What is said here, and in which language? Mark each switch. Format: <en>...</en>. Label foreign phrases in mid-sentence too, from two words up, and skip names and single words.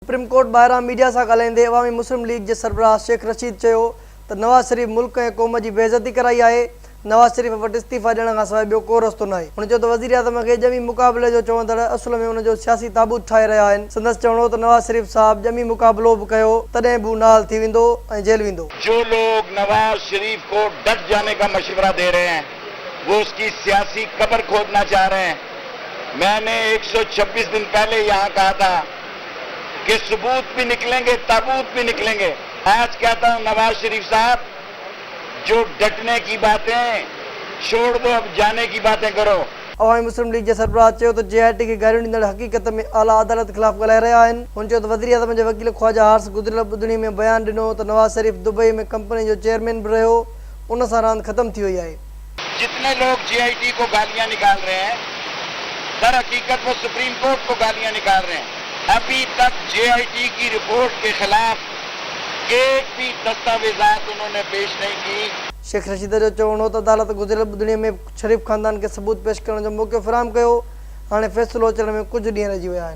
<sd>सुप्रीम कोर्ट ॿाहिरां मीडिया सां ॻाल्हाईंदे अवामी मुस्लिम लीग जे सरबराह शेख रशीद चयो त नवाज़ शरीफ़ मुल्क ऐं क़ौम जी बेइज़ती कराई आहे। नवाज़ शरीफ़ वटि इस्तीफ़ा ॾियण खां सवाइ ॿियो को रस्तो न आहे। हुन चयो त वज़ीर आज़म खे ॼमी मुक़ाबले जो चवंदड़ असुल में हुनजो सियासी ताबूत ठाहे रहिया आहिनि। संदसि चवणो त नवाज़ शरीफ़ साहब ॼमी मुक़ाबलो बि कयो तॾहिं बि नाल थी वेंदो ऐं जेल वेंदो।</sd> <ur>جو لوگ نواز شریف کو ڈٹ جانے کا مشورہ دے رہے ہیں وہ اس کی سیاسی قبر کھودنا چاہ رہے ہیں. میں نے 126 دن پہلے یہاں کہا تھا کہ ثبوت بھی نکلیں گے، تابوت بھی نکلیں گے. آج کہتا ہوں نواز شریف صاحب، جو ڈٹنے کی باتیں چھوڑ دو، اب جانے کی باتیں کرو.</ur> <sd>अवामी मुस्लिम लीग जे सरबराह चयो त JIT खे गारियूं ॾींदड़ हक़ीक़त में आला अदालत ख़िलाफ़ ॻाल्हाए रहिया आहिनि। हुन चयो त वज़ीर आज़म जे वकील ख्वाजा हारिस गुज़िरियल ॿुधणी में बयानु ॾिनो त नवाज़ शरीफ़ दुबई में कंपनी जो चेयरमैन बि रहियो, उन सां रांदि ख़त्म थी वई आहे।</sd> <ur>جتنے لوگ JIT کو گالیاں نکال رہے ہیں، در حقیقت وہ سپریم کورٹ کو گالیاں نکال رہے ہیں. ابھی تک JIT کی رپورٹ کے خلاف ایک بھی دستاویزات انہوں نے پیش نہیں کی.</ur> <sd>शेख रशीद जो चवणो त अदालत गुज़िरियल ॿुधणीअ में शरीफ़ ख़ानदान खे सबूत पेश करण जो मौक़ो फ़राहम कयो। हाणे फ़ैसिलो अचण में कुझु ॾींहं रहिजी विया आहिनि।</sd>